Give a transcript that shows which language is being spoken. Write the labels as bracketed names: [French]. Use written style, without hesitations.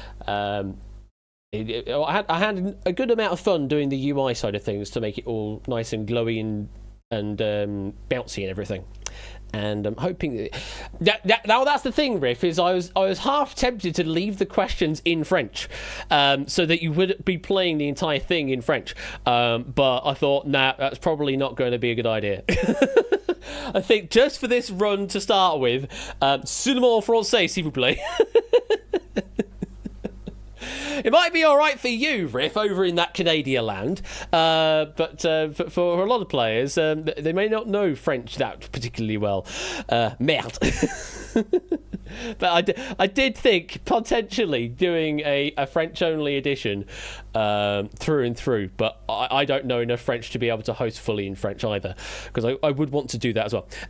[English] I had a good amount of fun doing the UI side of things to make it all nice and glowy and bouncy and everything. And I'm hoping that now that's the thing, Riff, is I was half tempted to leave the questions in French, so that you would be playing the entire thing in French. But I thought, nah, that's probably not going to be a good idea. I think just for this run to start with, [French] seulement français, s'il vous plaît. [English] It might be all right for you, Riff, over in that Canadian land, but for a lot of players, they may not know French that particularly well. Merde. But I did think potentially doing a French-only edition through and through, but I don't know enough French to be able to host fully in French either, because I would want to do that as well.